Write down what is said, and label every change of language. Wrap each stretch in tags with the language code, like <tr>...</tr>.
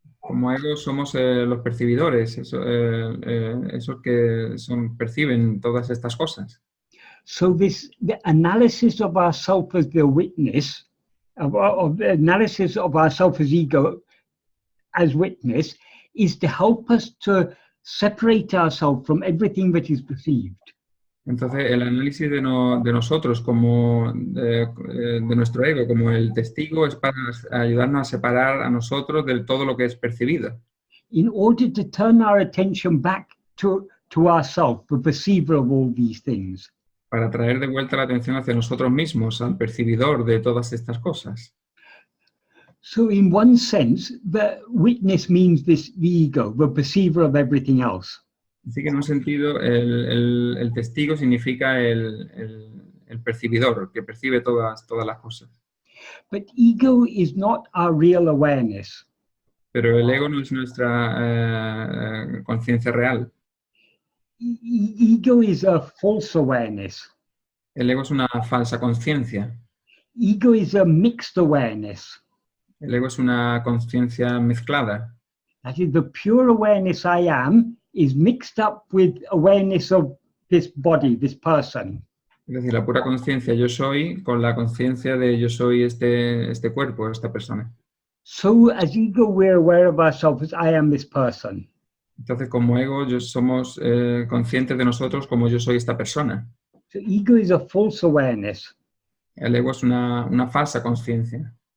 <es>Como ego somos los percibidores, esos que perciben todas estas cosas.</es> <en>So the analysis of ourself as the witness, of the analysis of ourself as ego, as witness, is to help us to separate ourselves from everything that is perceived.</en> <es>Entonces, el análisis de nosotros como de nuestro ego, como el testigo, es para ayudarnos a separar a nosotros de todo lo que es percibido.</es> <en>In order to turn our attention back to ourselves, the perceiver of all these things.</en> <es>Para traer de vuelta la atención hacia nosotros mismos, al percibidor de todas estas cosas.</es> <en>So in one sense, the witness means the ego, the perceiver of everything else.</en> <es>Así que en un sentido, el testigo significa el percibidor, el que percibe todas las cosas.</es> <en>But ego is not our real awareness.</en> <es>Pero el ego no es nuestra conciencia real.</es> <en>Ego is a false awareness.</en> <es>El ego es una falsa conciencia.</es> <en>Ego is a mixed awareness.</en> <es>El ego es una conciencia mezclada.</es> <en>That is, the pure awareness I am is mixed up with awareness of this body, this person.</en> <es>Es decir, la pura conciencia yo soy con la conciencia de yo soy este cuerpo, esta persona.</es> <en>So as ego, we're aware of ourselves as I am this person.</en> <es>Entonces, como ego, somos conscientes de nosotros como yo soy esta persona.</es> <en>So ego is a false awareness.</en> <es>El ego es una falsa conciencia.</es>